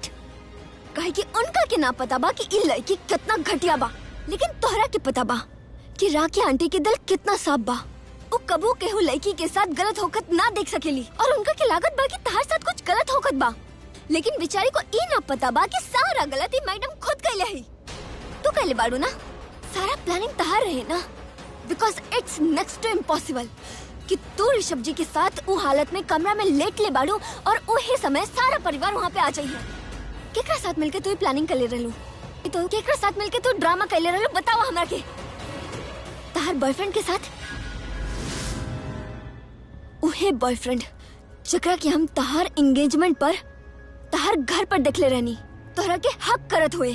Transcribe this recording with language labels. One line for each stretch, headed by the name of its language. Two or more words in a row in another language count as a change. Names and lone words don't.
Bhojpuri: कहे कि उनका के ना पता बा कि ई लड़की कितना घटिया बा, लेकिन तोहरा के पता बा कि राखी आंटी के दिल कितना साफ बा। वो कबू केहू लड़की के साथ गलत होकत ना देख सकेली, और उनका के लागत बा कि तहार साथ कुछ गलत होकत बा, लेकिन बेचारी को ई ना पता बा कि सारा गलती मैडम खुद कैले है। तू कैले बाड़ू ना, सारा प्लानिंग तहार रहे ना,
English: because it's next to impossible
Bhojpuri: कि तू ऋषभ जी के साथ वो हालत में कमरा में लेट ले बाड़ू और उही समय सारा परिवार वहाँ पे आ जाइए। केकरा साथ मिलके तू प्लानिंग कर ले रहलू? तो केकरा साथ मिलके तू ड्रामा कर ले रहलू? बताओ हमरा के। तहार बॉयफ्रेंड के साथ? उहे बॉयफ्रेंड जकरा के हम तहार एंगेजमेंट पर तहार घर पर देखले रहनी, तोहरा के हक करत हुए।